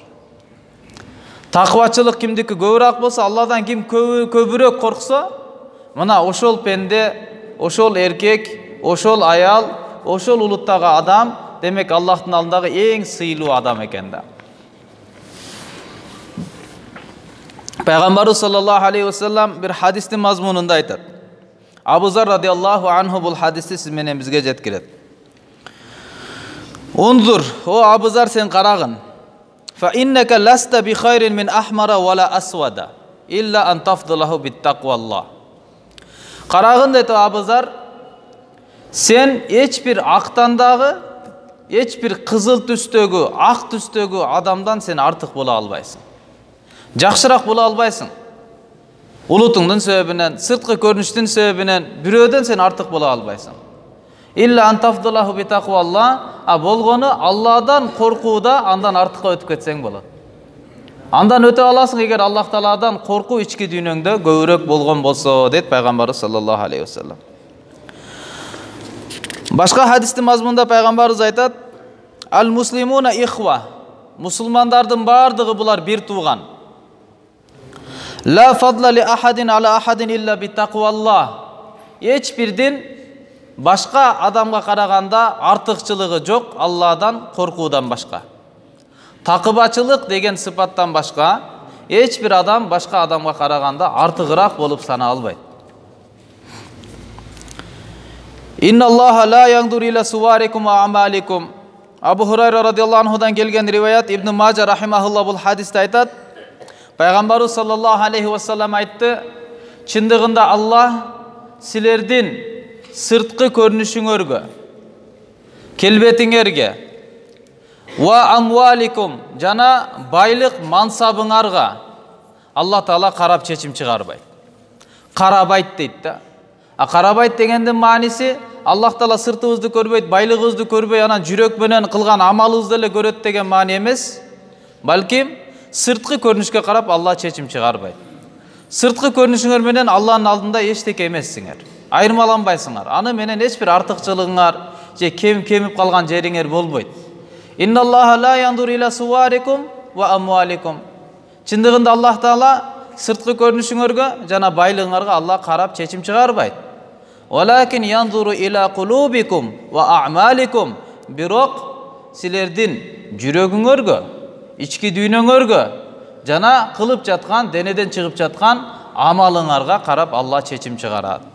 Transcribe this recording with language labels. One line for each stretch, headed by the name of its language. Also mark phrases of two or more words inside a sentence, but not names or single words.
Kyrgyz: Такыбачылык кимдики көбүрөөк болсо, Аллахдан ким көбүрөөк корксо, мына ошол пенде, ошол эркек, ошол аял, ошол улуттагы адам, демек Аллахтын алдындагы эң сыйлуу адам экен да. Пайгамбарыбыз
Arabic: صلى الله عليه وسلم
Kyrgyz: бир хадистин мазмунунда айтат. Абу Зар
Arabic: رضي الله عنه
Kyrgyz: бул хадисти сиз менен бизге жеткирет. Унзур, о Абу Зар, сен карагын.
Arabic: فإنك لست بخير من أحمر ولا أسود إلا أن تفضله بتقوى الله.
Kyrgyz: Карагын дейт Абу Зар, сен эчбир актандагы, эчбир кызыл түстөгү, ак түстөгү адамдан сен артык боло албайсың. Жакшыраак боло албайсың. Улутуңдун себебинен, сырткы көрүнүштүн себебинен бирөөдөн сен артык боло албайсың.
Arabic: إلا أن تفضله بتقوى الله,
Kyrgyz: а болгону Алладан коркууда андан артыкка өтүп кетсең болот. Андан өтө аласың эгер Аллах Тааладан коркуу ички дүйнөңдө көбүрөөк болгон болсо, дейт Пайгамбарыбыз
Arabic: صلى الله عليه وسلم.
Kyrgyz: Башка хадистин мазмунунда Пайгамбарыбыз айтат:
Arabic: "المسلمون إخوة",
Kyrgyz: мусулмандардын бардыгы булар бир тууган.
Arabic: "لا فضل لأحد على أحد إلا بتقوى الله",
Kyrgyz: эч бирдин башка адамга караганда артыкчылыгы жок Алладан коркуудан башка. Такыбачылык деген сыпаттан башка эч бир адам башка адамга караганда артыгыраак болуп сана албайт.
Arabic: إن الله لا ينظر إلى صوركم وأعمالكم.
Kyrgyz: Абу Хурайра
Arabic: رضي الله عنه
Kyrgyz: келген риваят, Ибн Мажа рахимахуллах бул хадисте айтат. Пайгамбарыбыз
Arabic: صلى الله عليه وسلم
Kyrgyz: айтты: "Чындыгында Аллах силердин сырткы көрүнүшүңөргө, келбетиңерге,
Arabic: وأموالكم,
Kyrgyz: жана байлык мансабыңарга Аллах Таала карап чечим чыгарбайт. Карабайт дейт да. А карабайт дегендин мааниси Аллах Таала сыртыбызды көрбөйт, байлыгыбызды көрбөй, анан жүрөк менен кылган амалыбызды эле көрөт деген маани эмес. Балким сырткы көрүнүшкө карап Аллах чечим чыгарбайт. Сырткы көрүнүшүңөр менен Аллахтын алдында эчтеке эмессиңер. Айырмаланбайсыңар. Аны менен эч бир артыкчылыгыңар же кемип калган жериңер болбойт.
Arabic: إن الله لا ينظر إلى صوركم وأموالكم.
Kyrgyz: Чындыгында Аллах Таала сырткы көрүнүшүңөргө жана байлыгыңарга Аллах карап чечим чыгарбайт.
Arabic: ولكن ينظر إلى قلوبكم وأعمالكم.
Kyrgyz: Бирок силердин жүрөгүңөргө, ички дүйнөңөргө жана кылып жаткан, денеден чыгып жаткан амалыңарга карап Аллах чечим чыгарат.